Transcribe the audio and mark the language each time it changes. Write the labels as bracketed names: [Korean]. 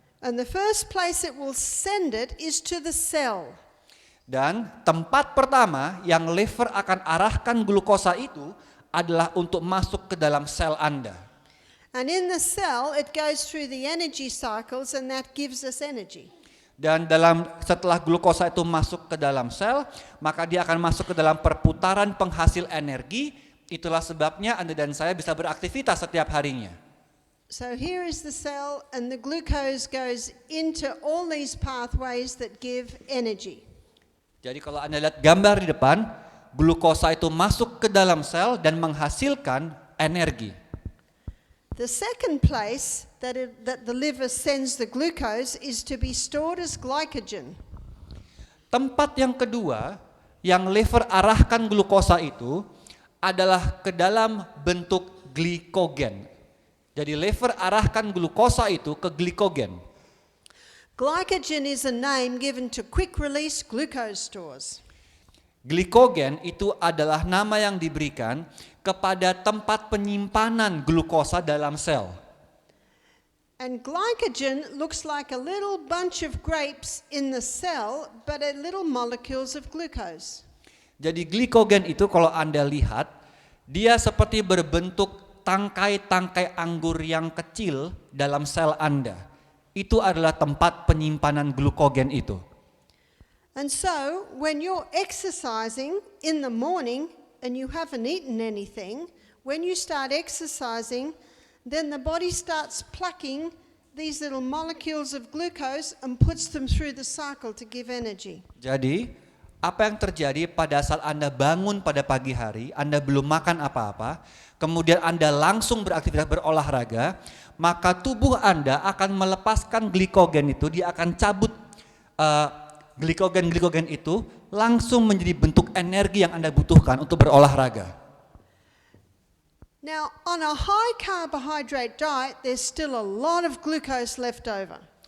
[English] And the first place it will send it is to the cell. [Indonesian] Dan tempat pertama yang liver akan arahkan glukosa itu adalah untuk masuk ke dalam sel Anda. [English] And in the cell, it goes through the energy cycles, and that gives us energy. [Indonesian] Dan setelah glukosa itu masuk ke dalam sel, maka dia akan masuk ke dalam perputaran penghasil energi. Itulah sebabnya Anda dan saya bisa beraktivitas setiap harinya. [English] So here is the cell, and the glucose goes into all these pathways that give energy. [Indonesian] Jadi kalau Anda lihat gambar di depan, glukosa itu masuk ke dalam sel dan menghasilkan energi. [English] The second place that the liver sends the glucose is to be stored as glycogen. [Indonesian] Tempat yang kedua yang liver arahkan glukosa itu adalah ke dalam bentuk glikogen. Jadi liver arahkan glukosa itu ke glikogen. [English] Glycogen is a name given to quick-release glucose stores. [Indonesian] Glikogen itu adalah nama yang diberikan kepada tempat penyimpanan glukosa dalam sel. [English] And glycogen looks like a little bunch of grapes in the cell, but are little molecules of glucose. [Indonesian] Jadi glikogen itu kalau Anda lihat, dia seperti berbentuk tangkai-tangkai anggur yang kecil dalam sel Anda. Itu adalah tempat penyimpanan glukogen itu. [English] And so, when you're exercising in the morning and you haven't eaten anything, when you start exercising, then the body starts plucking these little molecules of glucose and puts them through the cycle to give energy. [Indonesian] Jadi, apa yang terjadi pada saat Anda bangun pada pagi hari, Anda belum makan apa-apa, kemudian Anda langsung beraktivitas berolahraga, maka tubuh Anda akan melepaskan glikogen itu, dia akan cabut glikogen itu langsung menjadi bentuk energi yang Anda butuhkan untuk berolahraga. [English] Now, on a high carbohydrate diet, there's still a lot of glucose left over.